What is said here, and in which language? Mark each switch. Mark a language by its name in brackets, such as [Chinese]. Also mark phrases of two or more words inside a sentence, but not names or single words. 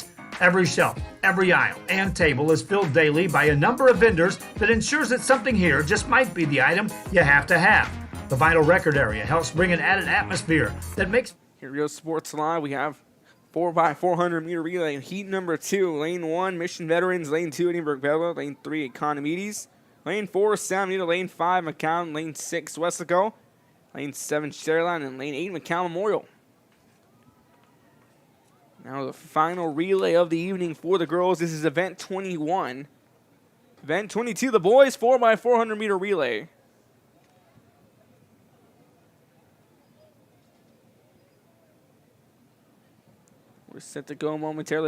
[English] Every shelf, every aisle, and table is filled daily by a number of vendors that ensures that something here just might be the item you have to have. The vinyl record area helps bring an added atmosphere that makes... Here, Real Sports Live, we have 4x400 meter relay in heat number 2. Lane 1, Mission Veterans. Lane 2, Edinburgh Bella. Lane 3, Economides. Lane 4, San Benito. Lane 5, McCown. Lane 6, Westaco. Lane 7, Sharyland. And Lane 8, McCown Memorial. Now the final relay of the evening for the girls. This is event 21. Event 22, the boys 4x400 meter relay. We're set to go momentarily.